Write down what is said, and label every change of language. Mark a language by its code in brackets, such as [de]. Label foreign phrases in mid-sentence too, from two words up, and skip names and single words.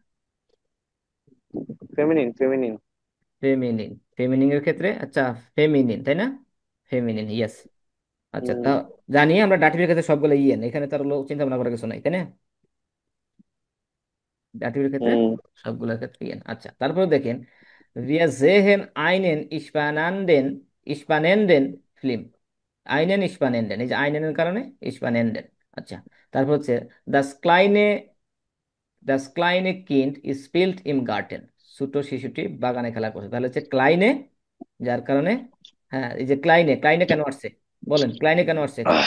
[bn] ফেমিনিন ফেমিনিন। ফেমিনিন, ফেমিনিন এর ক্ষেত্রে আচ্ছা, ফেমিনিন তাই না, ফেমিনিন, ইয়েস। আচ্ছা, তা হুম। জানি আমরা ডাটিভের ক্ষেত্রে সবগুলো ইয়েন, এখানে তার হলো চিন্তা ভাবনা করার কিছু নাই তাই না, ডাটিভের ক্ষেত্রে হুম। সবগুলোর ক্ষেত্রে ইয়েন। আচ্ছা, তারপরে দেখেন [de] wir sehen einen spannenden spannenden [bn] ফিল্ম, [de] einen spannenden, [bn] এই যে আইনেনের কারণে স্পানেন্ডেন। আচ্ছা, তারপর হচ্ছে [de] das Kleine, das kleine Kind spielt im Garten, [bn] ছোট শিশুটি বাগানে খেলা করছে, তাহলে হচ্ছে ক্লাইনে, যার কারণে, হ্যাঁ এই যে ক্লাইনে, ক্লাইনে কেন আসছে বলেন, ক্লাইনে কেন আসছে এখানে।